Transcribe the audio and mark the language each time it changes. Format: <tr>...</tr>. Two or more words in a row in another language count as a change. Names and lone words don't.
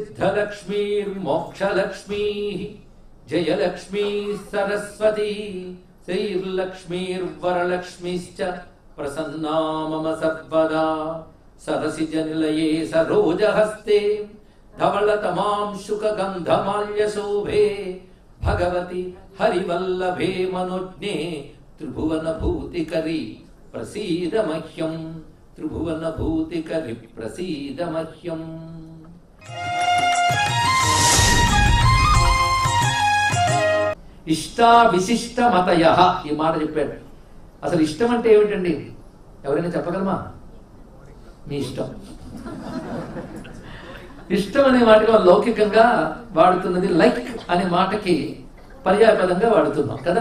<sa>शुभलक्ष्मीर्मोक्षलक्ष्मी जयलक्ष्मी सरस्वती श्रीर्लक्ष्मीर्वरलक्ष्मीश्च प्रसन्ना मम सर्वदा सरसिजनिलये सरोजहस्ते धवलतमांशुकगन्धमाल्यशोभे भगवति हरिवल्लभे मनोज्ञे त्रिभुवनभूतिकरी प्रसीद मह्यं त्रिभुवनभूतिकरी प्रसीद मह्यं। ఇష్టా విశిష్ట మతయః</sa> <te>ఈ మాట చెప్పాడు. అసలు ఇష్టం అంటే ఏమిటండి? ఎవరైనా చెప్పగలమా? మీ ఇష్టం. ఇష్టం అనే మాటగా లౌకికంగా వాడుతున్నది లైక్ అనే మాటకి పర్యాయపదంగా వాడుతున్నాం కదా.</te>